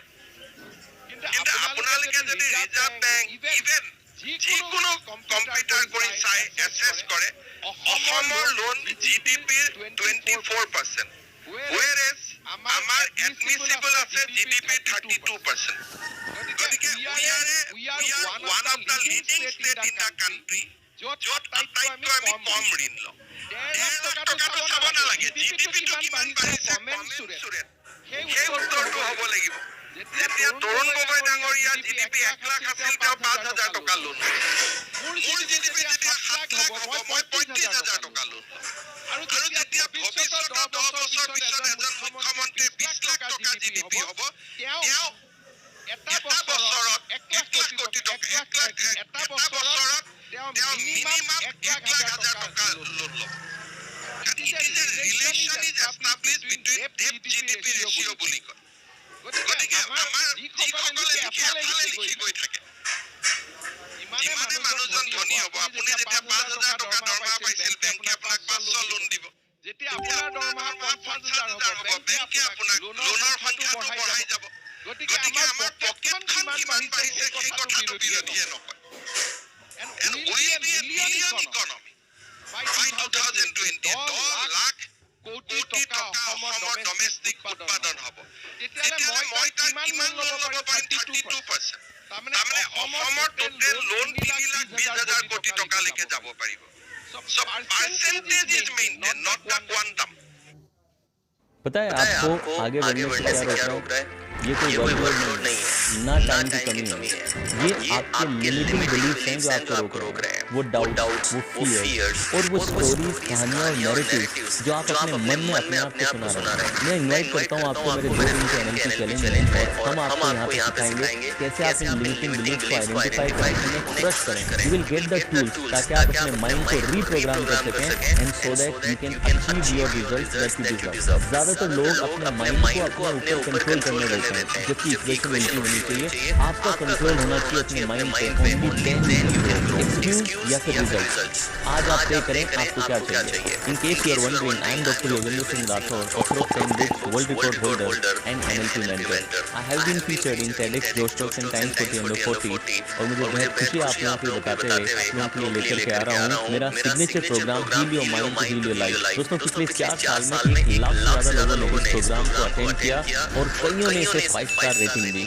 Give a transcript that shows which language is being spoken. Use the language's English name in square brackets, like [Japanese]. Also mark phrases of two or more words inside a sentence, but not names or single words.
[Assamese] কিন্তু আপোনালোকে যদি ৰিজাৰ্ভ বেংক, ইভেন যিকোনো কম্পিউটাৰ কৰি চাই এছেছ কৰে, অসমৰ লোন GDPৰ 24%, whereas আমাৰ এডমিছিবল আছে জিডিপি 32%. [English] গতিকে we are one of the leading state in the country [Assamese] য'ত আটাইতকৈ আমি কম ঋণ লওঁ. 1,000,000 টকাটো চাব নালাগে, জিডিপিটো কিমান বাঢ়িছে কমেন্সুৰেট. সেই উত্তৰটো হ'ব লাগিব. যেতিয়া তৰুণ গগৈ ডাঙৰীয়া জিডিপি 1,00,000 আছিল, তেওঁ 5,000 টকা লোন লৈছে. মোৰ জিডিপি যেতিয়া 7,00,000 হ'ব, মই 35,000 টকা লোন ল'ম. আৰু যেতিয়া ভৱিষ্যতৰ 10 বছৰ পিছত এজন মুখ্যমন্ত্ৰীৰ 20,00,000 টকা জিডিপি হ'ব, তেওঁ এটা বছৰত 1,00,000 কোটি টকা, এটা বছৰত তেওঁ মিনিমাম 1,00,000 টকা লোন ল'ব. [English] It is a relation is established between debt GDP ratio [Assamese] বুলি কয়. গতিকে আমাৰ যিসকলে এফালে লিখি গৈ থাকে, ইমানে মানুহজন ধনী হ'ব. আপুনি যেতিয়া 5,000 টকা দৰমহা পাইছিল, বেংকে আপোনাক 500 লোন দিব. যেতিয়া আপোনাৰ দৰমহা 50,000 হ'ব, বেংকে আপোনাক লোনৰ সংখ্যাটো বঢ়াই যাব. গতিকে আমাৰ পকেটখন কিমান বাঢ়িছে সেই কথাটো বিৰোধীয়ে নকয়. [English] And will be a million economy by 2020. [Assamese] 10 লাখ কোটি টকা অসমৰ ডমেষ্টিক উৎপাদন হ'ব. তেতিয়াহ'লে মই তাত কিমান লোন ল'ব পাৰিম? 32%. তাৰমানে অসমৰ টোটেল লোন 3,20,000 কোটি টকালৈকে যাব পাৰিব. [English] So percentage is maintained, not the quantum. [Hindi] पता है आपको आगे बढ़ने से क्या रोक रहा है? ये कोई वर्कलोड नहीं है, ना टाइम की कमी है, ये आपके [English] limiting belief [Hindi] हैं जो आपको रोक रहे हैं. वो डाउट, वो फियर्स और वो स्टोरीज, कहानियाँ और नैरेटिव्स जो आप अपने मन में अपने आप को सुना रहे हैं. मैं इन्वाइट करता हूँ आपको मेरे 2 दिन के [English] NLP challenge [Hindi] में, और हम आपको यहाँ पे सिखाएंगे कैसे आप इन [English] limiting belief [Hindi] को आइडेंटिफाई करें, उन्हें क्रश करें. [English] you will get the tools [Hindi] ताकि आप अपने माइंड को रीप्रोग्राम कर सकें, [English] and so that you can achieve your results that you deserve. [Hindi] ज़्यादातर लोग अपने माइंड को अपने ऊपर कंट्रोल करने लगते हैं, जबकि इक्वेशन उल्टी होनी चाहिए. आपका कंट्रोल होना चाहिए अपने माइंड पे. [English] only excuse [Hindi] या फिर रिजल्ट. आज आप तय करें आपको क्या चाहिए. [English] in case you are wondering, I am Doctor योगेंद्र सिंह राठौर, author of 10 books, world record holder and NLP mentor. I have been featured in TEDx, जोश टॉक्स and टाइम्स 40/40. [Hindi] और मुझे बहुत खुशी आप लोगों को बताते हुए मैं आपके लिए लेकर के आ रहा हूँ मेरा सिग्नेचर प्रोग्राम हील योर माइंड टू हील योर लाइफ. दोस्तों पिछले 4 साल में 1 लाख से ज़्यादा लोगों ने इस प्रोग्राम को अटेंड किया और कईयों ने इसे [English] 5 star rating [Hindi] दी.